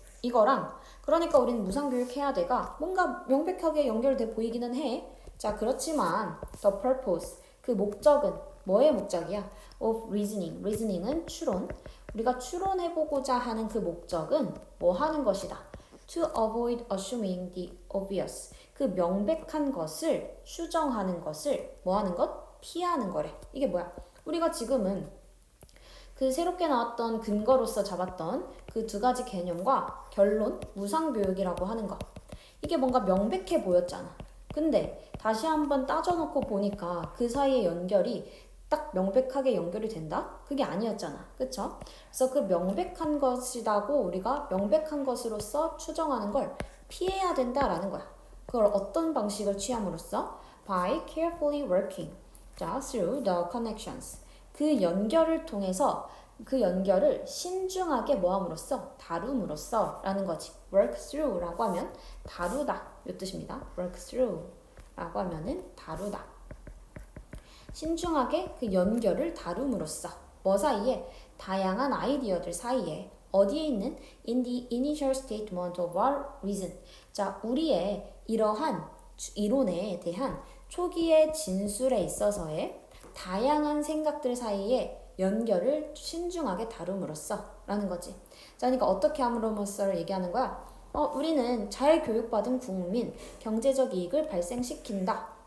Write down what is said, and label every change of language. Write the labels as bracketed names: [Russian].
[Korean] 이거랑 그러니까 우리는 무상교육 해야 돼가 뭔가 명백하게 연결돼 보이기는 해. 자, 그렇지만 [English] the purpose, [Korean] 그 목적은 뭐의 목적이야? [English] of reasoning. [Korean] reasoning은 추론. 우리가 추론해보고자 하는 그 목적은 뭐 하는 것이다? [English] to avoid assuming the obvious. [Korean] 그 명백한 것을 추정하는 것을 뭐 하는 것? 피하는 거래. 이게 뭐야? 우리가 지금은 그 새롭게 나왔던 근거로서 잡았던 그 두 가지 개념과 결론, 무상교육이라고 하는 거. 이게 뭔가 명백해 보였잖아. 근데 다시 한번 따져놓고 보니까 그 사이의 연결이 딱 명백하게 연결이 된다? 그게 아니었잖아. 그쵸? 그래서 그 명백한 것이라고 우리가 명백한 것으로서 추정하는 걸 피해야 된다라는 거야. 그걸 어떤 방식을 취함으로써? [English] By carefully working. 자, through the connections. [Korean] 그 연결을 통해서 그 연결을 신중하게 뭐함으로써? 다룸으로써 라는 거지. work through 라고 하면 다루다 이 뜻입니다. work through 라고 하면은 다루다. 신중하게 그 연결을 다룸으로써 뭐 사이에? 다양한 아이디어들 사이에 어디에 있는? [English] in the initial statement of our reason. [Korean] 자, 우리의 이러한 이론에 대한 초기의 진술에 있어서의 다양한 생각들 사이에 연결을 신중하게 다룸으로써 라는 거지. 자, 그러니까 어떻게 함으로써를 얘기하는 거야? 우리는 잘 교육받은 국민, 경제적 이익을 발생시킨다.